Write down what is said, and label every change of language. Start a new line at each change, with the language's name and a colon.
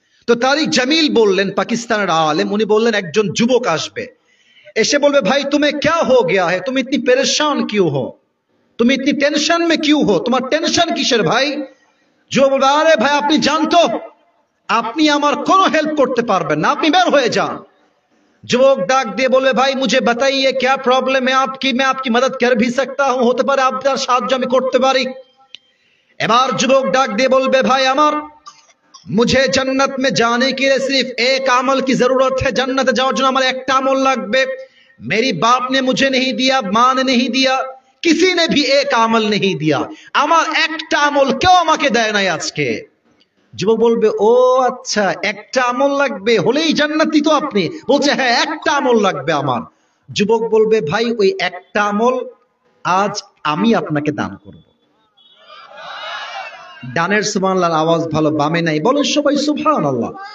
Bangla: তো তারিক জামিল বললেন, পাকিস্তানের আলেম, উনি বললেন একজন যুবক আসবে, এসে বলবে ভাই
Hindi: तुम्हें क्या हो गया है, तुम इतनी परेशान क्यों हो,
Bangla: तुम इतनी टेंशन में क्यों हो, তোমার টেনশন কিসের ভাই? যুবক বলবে আরে ভাই আপনি জানতো আপনি আমার কোনো হেল্প করতে পারবেন না, আপনি বের হয়ে যান। যুবক ডাক দিয়ে বলবে ভাই
Hindi: मुझे बताइए क्या प्रॉब्लम है आपकी, मैं आपकी मदद कर भी सकता हूं,
Bangla: হতে পারে আপনার সাহায্য আমি করতে পারি। এবার যুবক ডাক দিয়ে বলবে ভাই আমার,
Hindi: मुझे जन्नत में जाने के लिए सिर्फ एक अमल की जरूरत है,
Bangla: जन्नत जाओ जন্য আমার একটা আমল লাগবে।
Hindi: मेरी बाप ने मुझे नहीं दिया, मां ने नहीं दिया, किसी ने भी एक আমল नहीं दिया,
Bangla: আমার একটা আমল কেউ আমাকে দেয় নাই আজকে। যুবক বলবে ও আচ্ছা, একটা আমল লাগবে, হলেই জান্নাতি তো আপনি? বলছে হ্যাঁ একটা আমল লাগবে আমার। যুবক বলবে ভাই ওই একটা আমল আজ আমি আপনাকে দান করব। ডানের সুবহানাল্লাহর আওয়াজ ভালো, বামে নাই, বলেন সবাই সুবহানাল্লাহ।